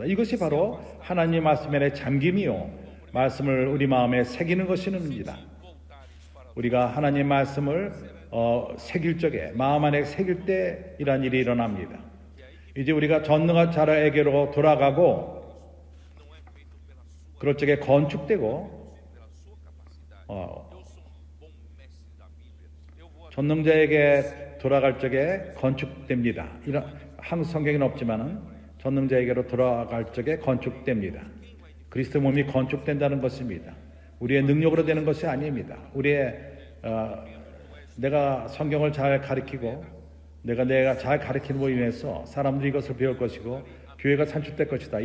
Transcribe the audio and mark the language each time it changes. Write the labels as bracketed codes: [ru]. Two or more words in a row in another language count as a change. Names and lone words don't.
[ko] 이것이 바로 하나님의 말씀 안에 잠김이요 말씀을 우리 마음에 새기는 것입니다. 우리가 하나님의 말씀을 새길 적에 마음 안에 새길 때 이러한 일이 일어납니다. 이제 우리가 전능한 자라에게로 돌아가고 [pt] não é feito pela sua, [ko] 그럴 적에 건축되고 [pt] pela sua capacidade. 어, Eu sou um bom mestre da Bíblia. Eu vou [ko] 전능자에게 돌아갈 적에 건축됩니다. 이런 한국 성경에는 없지만은 전능자에게로 돌아갈 적에 건축됩니다. 그리스도 몸이 건축된다는 것입니다. 우리의 능력으로 되는 것이 아닙니다. 내가 성경을 잘 가르치고 내가 잘 가르치는 인해서 사람들이 이것을 배울 것이고 교회가 산출될 것이다.